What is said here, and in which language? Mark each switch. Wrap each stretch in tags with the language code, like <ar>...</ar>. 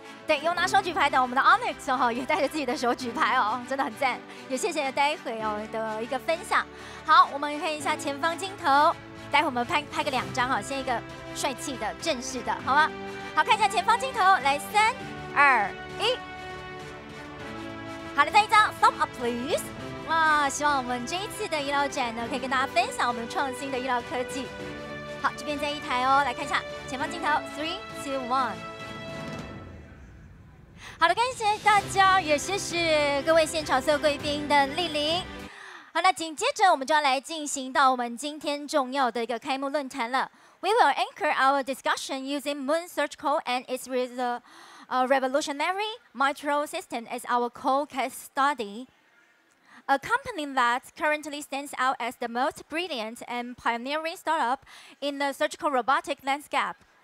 <zh>对，有拿手举牌的，我们的 Onyx 也带着自己的手举牌哦，真的很赞。也谢谢待会的一个分享。好，我们看一下前方镜头，待会我们拍个2张先一个帅气的、正式的，好吗？好，看一下前方镜头，来3、2、1。好的，再一张 ，</zh> <en>Stop up please。</en> <zh>哇，希望我们这一次的医疗展呢，可以跟大家分享我们创新的医疗科技。好，这边在一台哦，来看一下前方镜头 ，3、2、1。好的，感谢大家，也谢谢各位现场所有贵宾的莅临。好，那紧接着我们就要来进行到我们今天重要的一个开幕论坛了。</zh> <en>We will anchor our discussion using Moon Surgical and its revolutionary Maestro System as our core case study. A company that currently stands out as the most brilliant and pioneering startup in the surgical robotic landscape.</en>